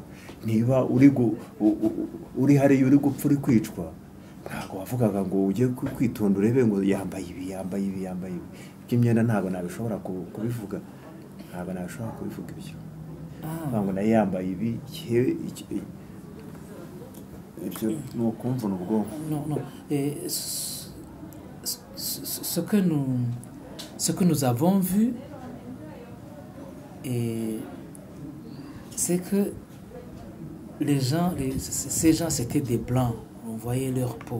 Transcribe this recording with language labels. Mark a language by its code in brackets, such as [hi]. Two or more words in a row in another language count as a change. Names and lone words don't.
[rw] Niba uri hariya uri gupfa uri kwicwa, ntabwo wavugaga ngo ujye kwitonda urebe ngo yambaye ibi. Iby'imyenda ntabwo nabishobora kubivuga, ibyo ntabwo nayo yambaye ibi. Ibyo ni ukumvuna ubwonko. [fr] Non. Ce que nous avons vu, c'est que ces gens c'était des blancs, on voyait leur peau.